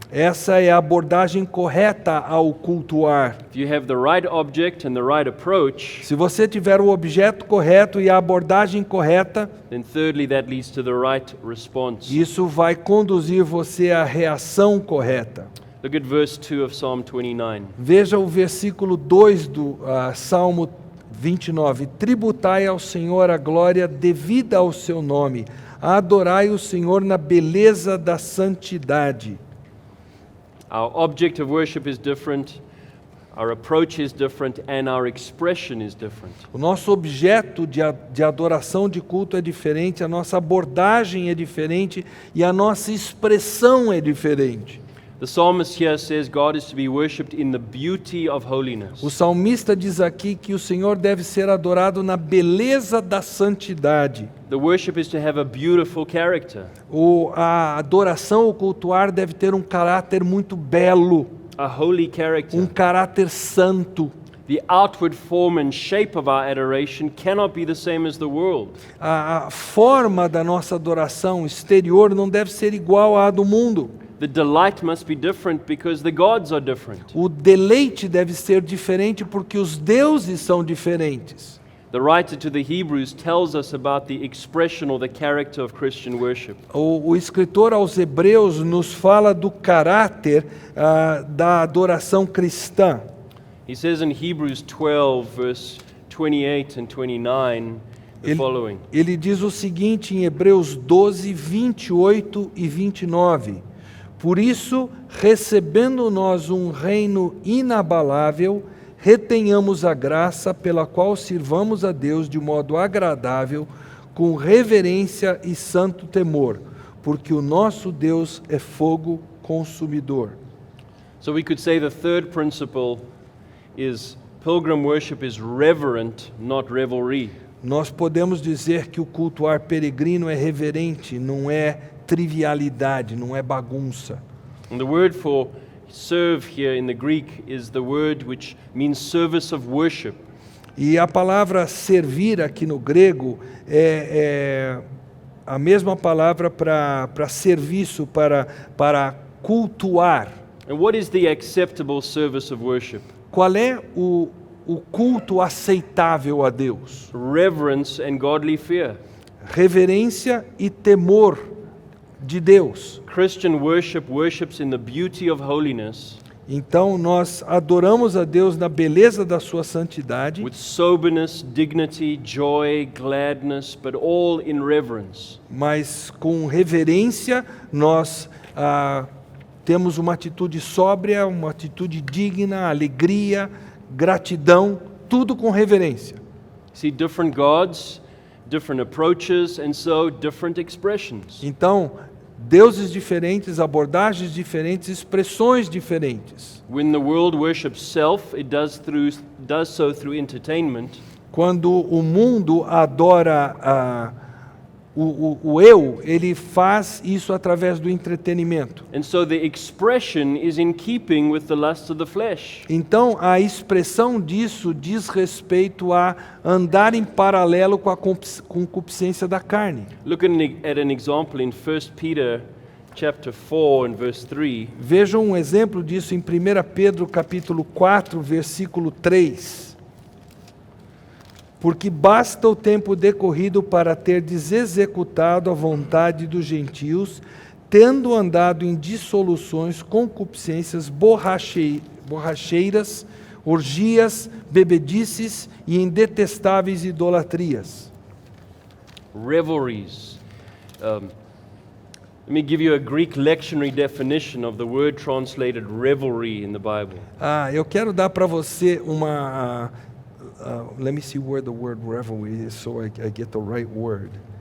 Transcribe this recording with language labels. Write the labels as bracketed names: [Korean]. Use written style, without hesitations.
[Portuguese] Essa é a abordagem correta ao cultuar. [English] If you have the right object and the right approach, [Portuguese] Se você tiver o objeto correto e a abordagem correta, [English] then thirdly, that leads to the right response. [Portuguese] isso vai conduzir você à reação correta. [English] Look at verse 2 of Psalm 29. [Portuguese] Veja o versículo 2 do Salmo 29. Tributai ao Senhor a glória devida ao seu nome. Adorai o Senhor na beleza da santidade. [English] Our object of worship is different, our approach is different, and our expression is different. [Portuguese] O nosso objeto de adoração, de culto é diferente, a nossa abordagem é diferente e a nossa expressão é diferente. [English] The psalmist here says God is to be worshipped in the beauty of holiness. [Portuguese] O salmista diz aqui que o Senhor deve ser adorado na beleza da santidade. [English] The worship is to have a beautiful character, [Portuguese] A adoração, o cultuar deve ter um caráter muito belo, [English] a holy character. [Portuguese] um caráter santo. [English] The outward form and shape of our adoration cannot be the same as the world. [Portuguese] A forma da nossa adoração exterior não deve ser igual à do mundo. [English] The delight must be different because the gods are different. [Portuguese] O deleite deve ser diferente porque os deuses são diferentes. [English] The writer to the Hebrews tells us about the expression or the character of Christian worship. [Portuguese] O escritor aos Hebreus nos fala do caráter da adoração cristã. [English] He says in Hebrews 12, verse 28 and 29, the following. [Portuguese] Ele diz o seguinte em Hebreus 12, 28 e 29. Por isso, recebendo nós um reino inabalável, retenhamos a graça pela qual sirvamos a Deus de modo agradável, com reverência e santo temor, porque o nosso Deus é fogo consumidor. [English] So we could say the third principle is pilgrim worship is reverent, not revelry. [Portuguese] Nós podemos dizer que o cultuar peregrino é reverente, não é trivialidade, não é bagunça. [English] And the word for serve here in the Greek is the word which means service of worship. [Portuguese] E a palavra servir aqui no grego é a mesma palavra para serviço, para cultuar. [English] And what is the acceptable service of worship? [Portuguese] Qual é o culto aceitável a Deus? [English] Reverence and godly fear. [Portuguese] Reverência e temor de Deus. [English] Christian worship worships in the beauty of holiness, [Portuguese] Então nós adoramos a Deus na beleza da sua santidade, [English] with soberness, dignity, joy, gladness, but all in reverence. [Portuguese] mas com reverência nós temos uma atitude sóbria, uma atitude digna, alegria, gratidão, tudo com reverência. [English] See, different gods, different approaches, and so different expressions. [Portuguese] Então, deuses diferentes, abordagens diferentes, expressões diferentes. [English] When the world worships self, it does so through entertainment. [Portuguese] Quando o mundo adora o eu, ele faz isso através do entretenimento. [English] And so the expression is in keeping with the lust of the flesh. [Portuguese] Então, a expressão disso diz respeito a andar em paralelo com a concupiscência da carne. [English] Look at an example in 1 Peter chapter 4 and verse 3. [Portuguese] Vejam um exemplo disso em 1 Pedro capítulo 4, versículo 3. Porque basta o tempo decorrido para terdes executado a vontade dos gentios, tendo andado em dissoluções, concupiscências, borracheiras, orgias, bebedices e em detestáveis idolatrias. [English] Revelries. Let me give you a Greek lectionary definition of the word translated revelry in the Bible. [Portuguese] Eu quero dar para você uma... [English] let me see where the word revelry is so I get the right word.